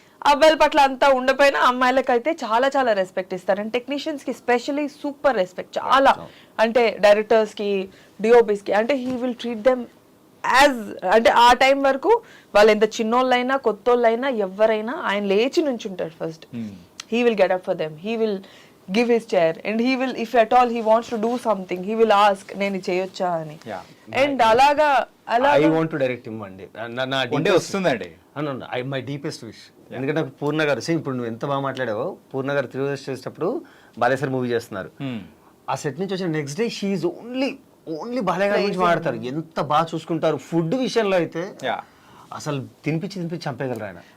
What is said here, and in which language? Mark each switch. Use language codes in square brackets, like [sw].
[te] అబ్బాయిల పట్ల అంతా ఉండపోయినా అమ్మాయిలకు అయితే చాలా చాలా రెస్పెక్ట్ ఇస్తారు. అండ్ టెక్నీషియన్స్ కి స్పెషలీ సూపర్ రెస్పెక్ట్ చాలా. అంటే డైరెక్టర్స్ కి, డిఓపిస్ కి, అంటే [en] he will treat them as, [te] అంటే ఆ టైం వరకు వాళ్ళు ఎంత చిన్నోళ్ళైనా కొత్తోళ్ళైనా ఎవరైనా ఆయన లేచి నుంచుంటాడు first. [en] he will get up for them, he will give his chair, and he will, if at all he wants to do something, he will ask [te] నేను చేయొచ్చా అని. అండ్ అలాగా [en] I want to direct him one day. [te] నా వస్తుందండి. [en] My deepest wish. [te] ఎందుకంటే నాకు పూర్ణ గారు ఇప్పుడు నువ్వు ఎంత బాగా మాట్లాడావో, పూర్ణ గారు 3 రోజులు చేసేటప్పుడు బాలయ్య సార్ మూవీ చేస్తున్నారు. ఆ సెట్ నుంచి వచ్చిన next day she only Balayya గారి గురించి మాట్లాడతారు, ఎంత బాగా చూసుకుంటారు. ఫుడ్ విషయంలో అయితే అసలు తినిపించి చంపేయగలరు ఆయన.